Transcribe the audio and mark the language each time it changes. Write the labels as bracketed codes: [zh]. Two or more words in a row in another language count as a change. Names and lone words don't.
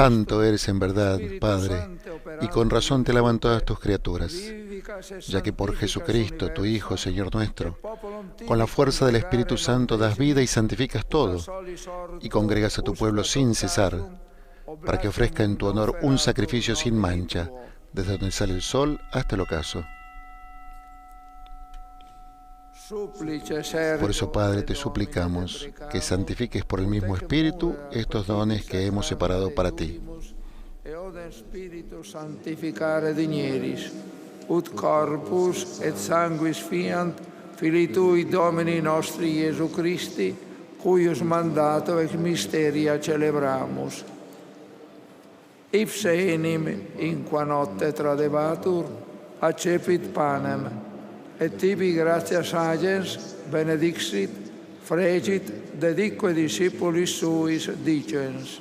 [es] Santo eres en verdad, Padre, y con razón te alaban todas tus criaturas, ya que por Jesucristo, tu Hijo, Señor nuestro, con la fuerza del Espíritu Santo das vida y santificas todo, y congregas a tu pueblo sin cesar, para que ofrezca en tu honor un sacrificio sin mancha, desde donde sale el sol hasta el ocaso. Por eso, Padre, te suplicamos que santifiques por el mismo Espíritu estos dones que hemos separado para ti. [la] Ut corpus et sanguis fiant Filii Tui Domini nostri Iesu Christi, cuius mandato ex mysteria celebramus. Ipse enim in qua notte tradebatur, accepit panem, et tibi gratias agens benedixit, fregit, dedique discipulis suis dicens.